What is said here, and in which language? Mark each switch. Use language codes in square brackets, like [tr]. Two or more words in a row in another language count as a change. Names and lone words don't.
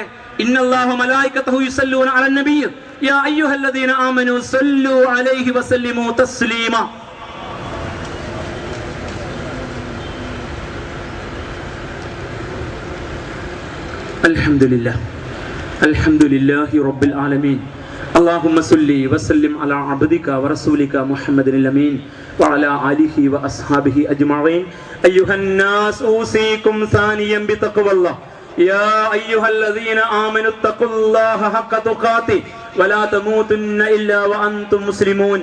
[ar] إن الله وملائكته يصلون على النبي يا أيها الذين آمنوا صلوا عليه وسلموا تسليما. الحمد لله رب العالمين. اللهم صل وسلم على عبدك ورسولك محمد الأمين وعلى آله وأصحابه أجمعين. أيها الناس أوصيكم ثانيا بتقوى الله. يا أيها الذين آمنوا اتقوا الله حق تقاته ولا تموتن إلا وأنتم مسلمون.